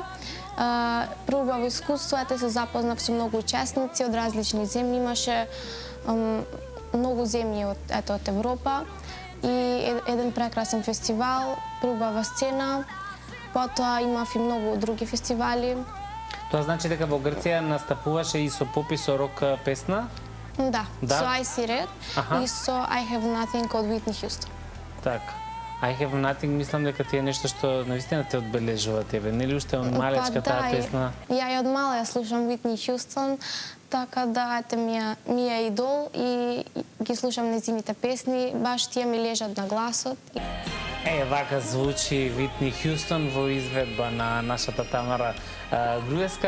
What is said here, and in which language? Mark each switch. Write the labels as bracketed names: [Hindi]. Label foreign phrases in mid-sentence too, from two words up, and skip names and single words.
[Macedonian] Преубаво искуство, се запознав со многу учесници од различни земји, имаше многу земји од Европа и еден прекрасен фестивал, преубава сцена, потоа имав и многу други фестивали. Тоа значи дека во Грција настапуваше и со поп и со рок песна? Да, со I See Red и со I Have Nothing од Whitney Houston. Така. I Have Nothing мислам дека ти е нешто што навистина те одбележува тебе, нели уште од малечка таа песна? Ја и од мала ја слушам Whitney Houston, така да ми е идол и ги слушам нејзините песни, баш тие ми лежат на гласот. Вака звучи Whitney Houston во изведба на нашата Тамара Груевска.